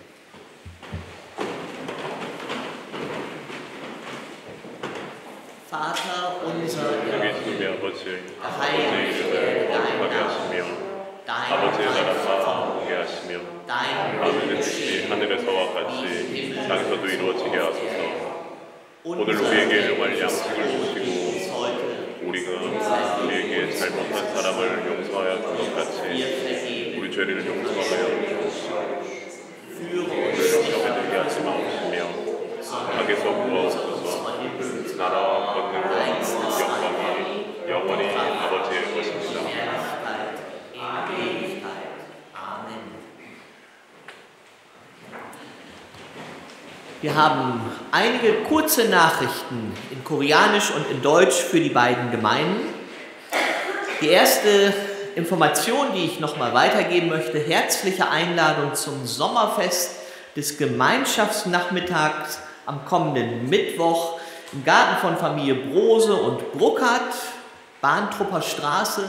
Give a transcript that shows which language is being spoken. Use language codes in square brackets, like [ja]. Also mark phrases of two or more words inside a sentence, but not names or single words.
[de] Vater unser, [ko] 계시며 아버지, [de] geheiligt [ko] 이름을 [de] werde [ko] 거룩하게 [de] dein [ko] 하시며 [de] Name, [ko] 아버지의 [de] dein [ko] 나라가 오게 하시며 [de] dein [ko] 하늘의 [de] Wille [ko] 뜻이 하늘에서와 같이 땅에서도 이루어지게 하소서. 오늘 [de] unser [ko] 우리에게 일용할 양식을 [de] uns [ko] 주시고 [de] heute [ko] 우리가 우리에게 잘못한 사람을 용서하여 준 것 같이 우리 죄를 용서하여 주옵시고 우리를 시험에 들게 하지 마옵시며 악에서 구하옵소서. 나라와 권능과 영광이 영원히 아버지의 것입니다. [de] Wir haben einige kurze Nachrichten in Koreanisch und in Deutsch für die beiden Gemeinden. Die erste Information, die ich nochmal weitergeben möchte: herzliche Einladung zum Sommerfest des Gemeinschaftsnachmittags am kommenden Mittwoch im Garten von Familie Brose und Bruckert, Bahntrupper Straße.